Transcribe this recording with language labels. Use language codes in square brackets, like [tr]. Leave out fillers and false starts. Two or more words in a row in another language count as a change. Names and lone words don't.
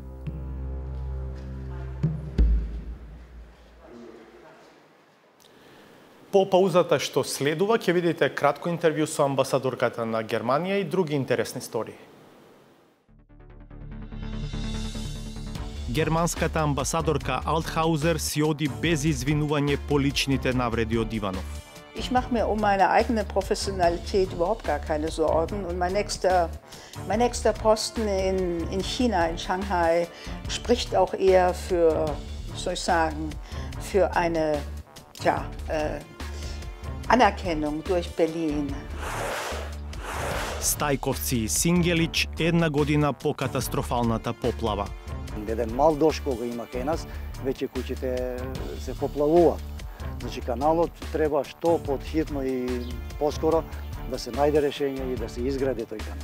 [mk] По паузата што следува, ќе видите кратко интервју со амбасадорката на Германија и други интересни истории. Германската амбасадорка Althausser си оди без извинување по личните навреди од Иванов. [de] Ich mache mir meine eigene Professionalität überhaupt gar keine Sorgen. Und mein nächster Posten in China, in Shanghai, spricht auch eher für, wie soll ich sagen, für eine Anerkennung durch Berlin. [mk] Стајковци и Сингелич една година по катастрофалната поплава. Еден мал дожд кога има кај нас, веќе куќите се поплавуваат. Значи каналот треба што подхитно и поскоро да се најде решение и да се изгради тој канал.